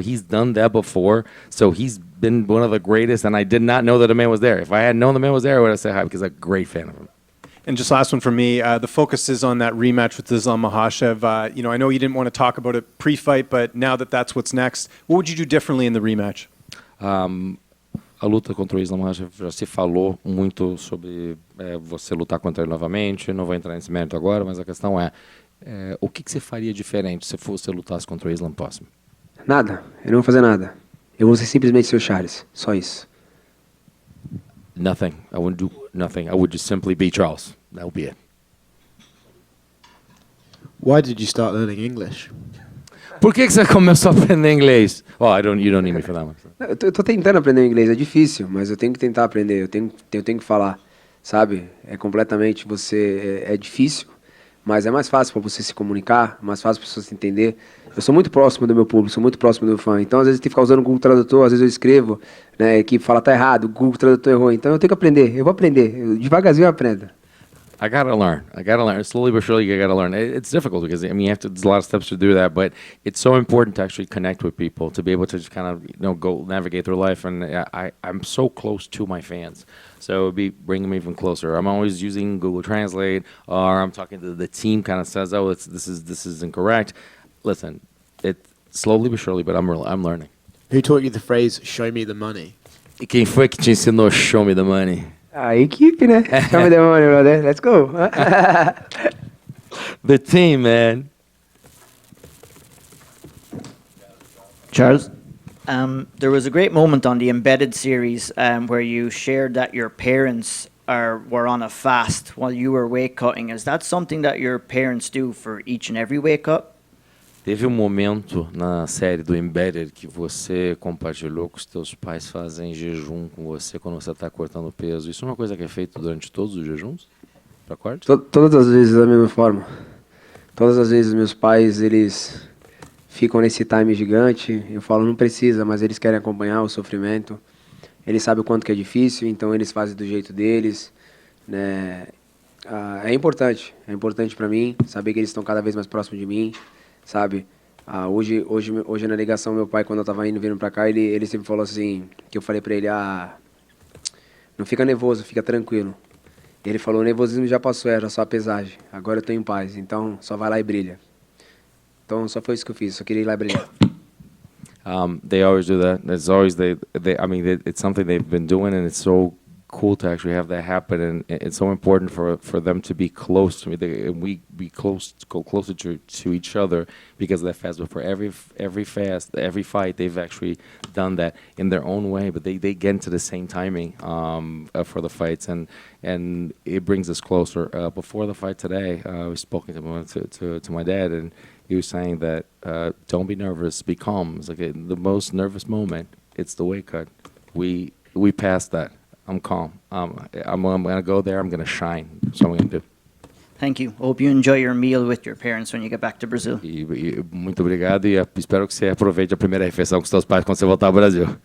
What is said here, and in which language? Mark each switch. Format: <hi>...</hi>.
<en>He's done that before, so he's been one of the greatest. And I did not know that the man was there. If I had known the man was there, I would have said hi because I'm a great fan of him. And just last one for me, the focus is on that rematch with Islam Makhachev. I know you didn't want to talk about it pre-fight, but now that that's what's next, what would you do differently in the rematch?</en> <pt>A luta contra o Islam Makhachev já se falou muito sobre você lutar contra ele novamente. Não vou entrar nesse mérito agora, mas a questão é o que você faria diferente se você lutasse contra o Islam próximo? Nada, eu não vou fazer nada. Eu vou ser simplesmente seu Charles, só isso.</pt> <en>Nothing. I wouldn't do nothing. I would just simply be Charles. That would be it. Why did you start learning English?</en> <pt>Por que você começou a aprender inglês?</pt> <en>Oh, you don't need me for that one.</en> <pt>Eu tô tentando aprender inglês, é difícil, mas eu tenho que tentar aprender, eu tenho que falar, sabe? É completamente é difícil, mas é mais fácil para você se comunicar, mais fácil para as pessoas entender. Eu sou muito próximo do meu público, sou muito próximo do fã, então às vezes eu tenho que ficar usando o Google Tradutor, às vezes eu escrevo, né, a equipe fala tá errado, o Google Tradutor errou, então eu tenho que aprender, eu vou aprender, devagarzinho eu aprendo.</pt> <en>I gotta learn. Slowly but surely, you gotta learn. It's difficult because I mean, there's a lot of steps to do that, but it's so important to actually connect with people, to be able to just kind of go navigate through life. And I'm so close to my fans, so it would be bringing them even closer. I'm always using Google Translate, or I'm talking to the team. Kind of says, "Oh, this is incorrect." Listen, it slowly but surely, but I'm learning. Who taught you the phrase "show me the money"?</en> <pt>E quem foi que te ensinou</pt> <en>"Show me the money"?</en> <pt>A equipe, né?</pt> <en>Show me the money, brother. Let's go. The team, man. Charles? There was a great moment on the Embedded series where you shared that your parents were on a fast while you were weight cutting. Is that something that your parents do for each and every weight cut?</en> <pt>Teve momento na série do Embedded que você compartilhou que os teus pais fazem jejum com você quando você está cortando peso. Isso é uma coisa que é feita durante todos os jejuns? Para corte? Todas as vezes da mesma forma. Todas as vezes meus pais, eles ficam nesse time gigante. Eu falo, não precisa, mas eles querem acompanhar o sofrimento. Eles sabem o quanto que é difícil, então eles fazem do jeito deles, né? É importante para mim saber que eles estão cada vez mais próximos de mim, sabe? Hoje na ligação, meu pai, quando eu tava vindo pra cá, ele sempre falou assim, que eu falei pra ele, não fica nervoso, fica tranquilo. Ele falou, o nervosismo já passou, era só a pesagem, agora eu tô em paz, então só vai lá e brilha. Então só foi isso que eu fiz, só queria ir lá e brilhar.</pt> <en>They always do that. It's always it's something they've been doing, and it's so cool to actually have that happen. And it's so important for them to be close to me. And we go closer to each other because of that fast. But for every fast, every fight, they've actually done that in their own way. But they get into the same timing for the fights, and it brings us closer. Before the fight today, I was speaking to my dad, and he was saying that don't be nervous, be calm. It's like the most nervous moment, it's the weight cut. We passed that. I'm calm. I'm going to go there. I'm going to shine. That's what I'm going to do. Thank you. Hope you enjoy your meal with your parents when you get back to Brazil.</en> <pt>Muito obrigado e espero que você aproveite a primeira refeição com seus pais quando você voltar ao Brasil.</pt>